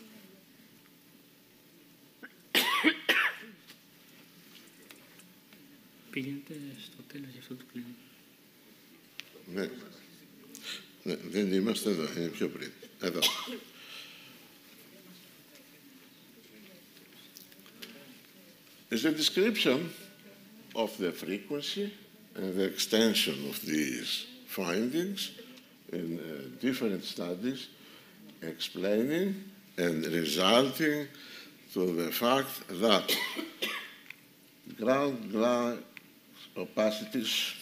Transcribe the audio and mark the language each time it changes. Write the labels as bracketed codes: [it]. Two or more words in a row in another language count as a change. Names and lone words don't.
[el] Πήγαινε στο τέλος για αυτό το κλείνει. Ναι. Ναι, δεν είμαστε εδώ, είναι πιο πριν. Εδώ. [en] Is a description of the frequency and the extension of these findings in different studies, explaining and resulting to the fact that ground glass opacities